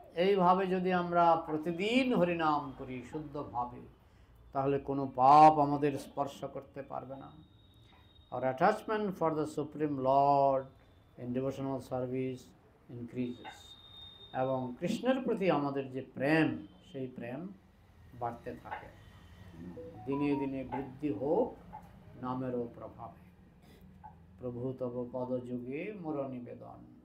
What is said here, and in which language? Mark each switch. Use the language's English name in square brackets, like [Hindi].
[Bangla] এইভাবে যদি আমরা প্রতিদিন হরিনাম করি শুদ্ধভাবে, তাহলে কোনো পাপ আমাদের স্পর্শ করতে পারবে না। [English] Our attachment for the Supreme Lord in devotional service increases. [Bangla] এবং কৃষ্ণের প্রতি আমাদের যে প্রেম, সেই প্রেম বাড়তে থাকে। দিনে দিনে বৃদ্ধি হোক নামেরও প্রভাবে, প্রভু তব পদ যুগে মোর নিবেদন।